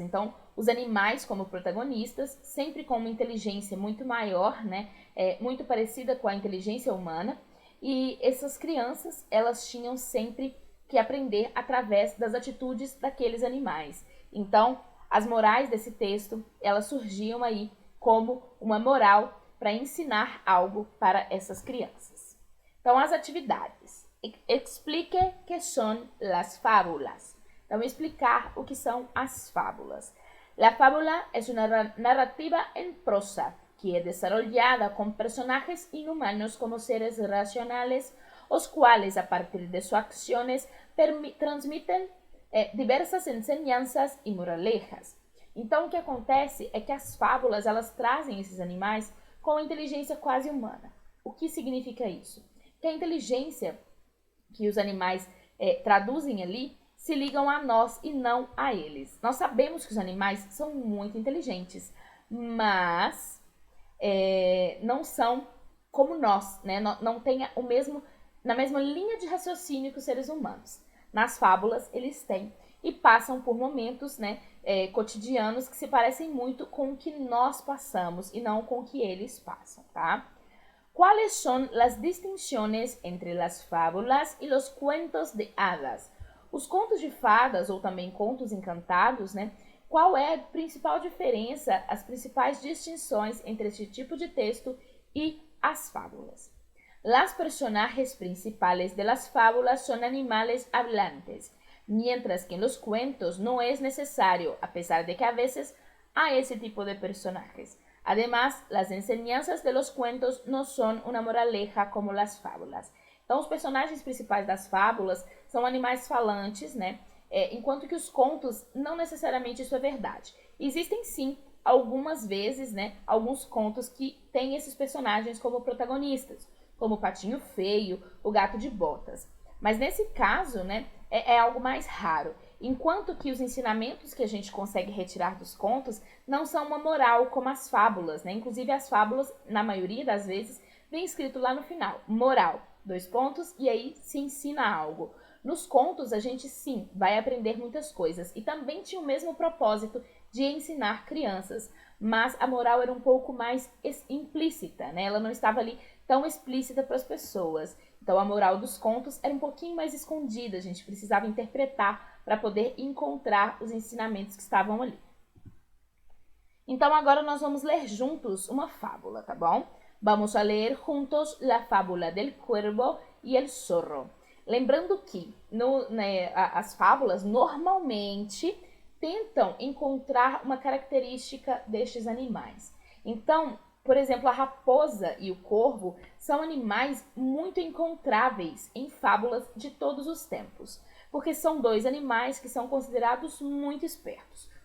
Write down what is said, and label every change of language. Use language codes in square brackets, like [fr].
[pt] Então, os animais como protagonistas, sempre com uma inteligência muito maior, muito parecida com a inteligência humana, e essas crianças, elas tinham sempre que aprender através das atitudes daqueles animais. Então, as morais desse texto, elas surgiam aí como uma moral para ensinar algo para essas crianças. Então, as atividades. [es] Explique que son las fábulas. [pt] Então, explicar o que são as fábulas. [es] La fábula es una narrativa en prosa que es desarrollada con personajes inhumanos como seres racionales, los cuales a partir de sus acciones transmiten diversas enseñanzas y moralejas. [pt] Então, o que acontece é que as fábulas, elas trazem esses animais com inteligência quase humana. O que significa isso? Que a inteligência que os animais traduzem ali se ligam a nós e não a eles. Nós sabemos que os animais são muito inteligentes, mas não são como nós, né? Não tem na mesma linha de raciocínio que os seres humanos. Nas fábulas, eles têm e passam por momentos, né, cotidianos que se parecem muito com o que nós passamos e não com o que eles passam, tá? [es] ¿Cuáles son las distinciones entre las fábulas y los cuentos de hadas? [pt] Os contos de fadas, ou também contos encantados, né? Qual é a principal diferença, as principais distinções entre este tipo de texto e as fábulas? [es] Las personajes principales de las fábulas son animales hablantes, mientras que en los cuentos no es necesario, a pesar de que a veces hay ese tipo de personajes. Además, las enseñanzas de los cuentos no son una moraleja como las fábulas. [pt] Então, os personagens principais das fábulas são animais falantes, né? Enquanto que os contos, não necessariamente isso é verdade. Existem, sim, algumas vezes, né, alguns contos que têm esses personagens como protagonistas, como o Patinho Feio, o Gato de Botas. Mas nesse caso, né, é algo mais raro. Enquanto que os ensinamentos que a gente consegue retirar dos contos não são uma moral como as fábulas, né? Inclusive as fábulas, na maioria das vezes, vem escrito lá no final, moral, 2 pontos, e aí se ensina algo. Nos contos, a gente sim vai aprender muitas coisas e também tinha o mesmo propósito de ensinar crianças, mas a moral era um pouco mais implícita, né? Ela não estava ali tão explícita para as pessoas. Então a moral dos contos era um pouquinho mais escondida, a gente precisava interpretar para poder encontrar os ensinamentos que estavam ali. Então agora nós vamos ler juntos uma fábula, tá bom? [es] Vamos a ler juntos la fábula del cuervo y el zorro. [pt] Lembrando que as fábulas normalmente tentam encontrar uma característica destes animais. Então, por exemplo, a raposa e o corvo são animais muito encontráveis em fábulas de todos os tempos, porque são 2 animais que são considerados muito espertos.